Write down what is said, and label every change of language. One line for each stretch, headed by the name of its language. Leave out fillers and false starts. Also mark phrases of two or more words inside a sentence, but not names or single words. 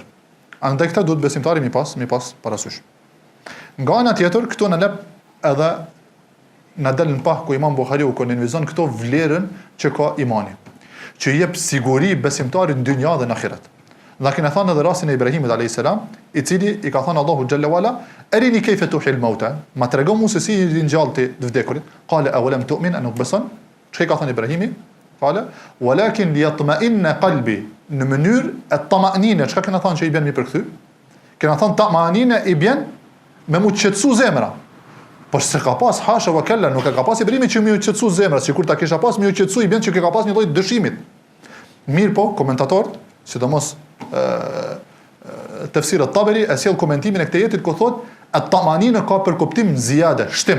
Albanian: Andaj këta duhet besimtari mi pas parasysh. Nga ana tjetër, këtu në lep edhe në del në pah ku Imam Buhariu ku nënvizon këto vlerën që ka imani, që jep siguri besimtarit në dynja dhe në ahiret. Dhe kena thënë edhe rastin e Ibrahimit a.s. i cili i ka thënë Allahu xhalla wala,
Arabic: أرني كيف تحيي الموتى,
Albanian: ma trego mu se si i ringjallti të vdekurit.
Arabic: قال أولم تؤمن,
Albanian: a nuk beson? Çka ka thënë Ibrahimi?
Arabic: قال ولكن ليطمئن قلبي,
Albanian: në mënyrë e tama'nine, çka kena thënë që i bën mi përkthy? Kena thënë tama'nine i bën me mu qetësu zemra. Po se ka pas
Arabic: حاشا وكلا,
Albanian: nuk e ka pas Ibrahimi që mi u qetësu zemra, sikur ta kisha pas mi u qetësu i bën që ka pas një lloj dëshimit. Mirë po, komentatorët, sidomos tefsir at-Taberi e sjell komentimin e këtij jetit ku thotë at-tamanina ka për kuptim ziyade, shtim.